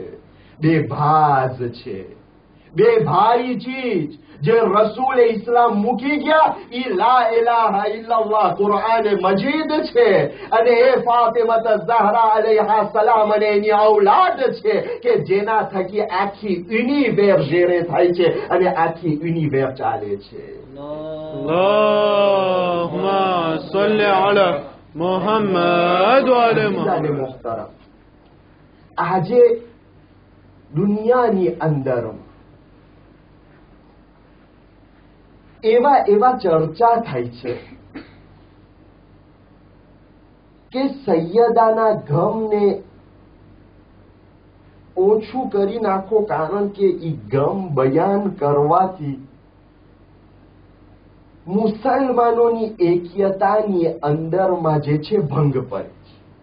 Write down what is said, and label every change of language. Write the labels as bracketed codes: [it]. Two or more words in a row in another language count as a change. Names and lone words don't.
[gu] બેભાઝ છે બે ભારી ચીજ જે રસૂલ ઇસ્લામ મૂકી ગયા ઈ [ar] لا إله إلا الله [gu] કુરાન મજીદ છે અને એ ફાતિમા ઝહરા [ar] عليها السلام [gu] અને એની ઔલાદ છે કે જેના થકી આખી યુનિવેર જેરે થાય છે અને આખી યુનિવેર ચાલે છે. [ar] اللهم صل على محمد وآل محمد. [gu] મુહતરમ આજે દુનિયાની અંદર એવા ચર્ચા થાય છે કે સૈયદાના ગમને ઓછું કરી નાખો કારણ કે ઈ ગમ બયાન કરવાથી મુસલમાનોની એક્યતાની અંદરમાં જે છે ભંગ પડે છે.